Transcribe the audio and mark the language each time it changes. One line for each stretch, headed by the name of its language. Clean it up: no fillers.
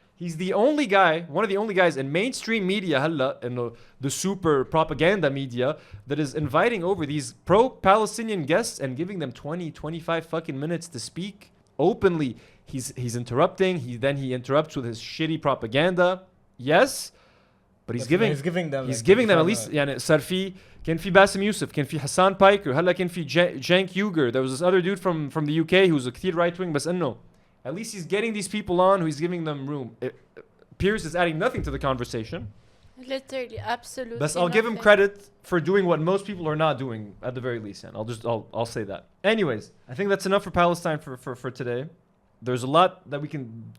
English: He's the only guy, one of the only guys in mainstream media, in the super propaganda media, that is inviting over these pro-Palestinian guests and giving them 20, 25 fucking minutes to speak openly. He's interrupting. He interrupts with his shitty propaganda. Yes, but he's giving them at least.
Arabic: يعني صار في كان في Bassem Youssef, كان في Hassan Piker, هلا كان في Cenk Uygur.
English: There was this other dude from the UK who's a
Arabic: كثير
English: right wing,
Arabic: بس إنه
English: at least he's getting these people on, who he's giving them room. Piers is adding nothing to the conversation. Literally, absolutely. But I'll give him credit for doing what most people are not doing at the very least, and I'll say that. Anyways, I think that's enough for Palestine for today. There's a lot that we can.